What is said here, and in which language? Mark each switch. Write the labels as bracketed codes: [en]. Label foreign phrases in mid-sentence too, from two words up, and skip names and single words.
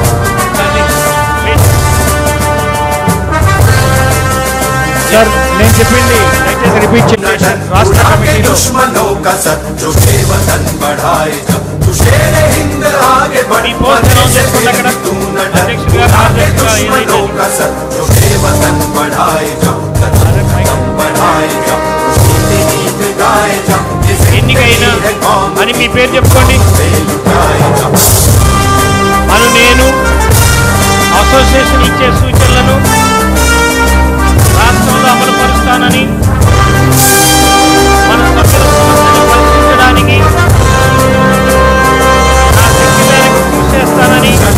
[te] సార్ నేను చెప్పింది దయచేసి రిపీట్ చేయండి. రాష్ట్ర కమిటీలో [hi] दुश्मनों का सर जो बेवतन बढ़ाए जा, तू शेर हिंद आगे बढ़, मरने से फिर भी तू न डर, उड़ा के दुश्मनों का सर जो बेवतन बढ़ाए जा, कदम कदम बढ़ाए जा, खुशी के गीत गाए जा। [te] ఎన్నికైనా అని మీ పేరు చెప్పుకోండి. నేను అసోసియేషన్ ఇచ్చే సూచనలను రాష్ట్రంలో అమలుపరుస్తానని, మన సభ్యుల సమస్యలను పరిష్కరించడానికి నా శక్తి మేరకు కృషి చేస్తానని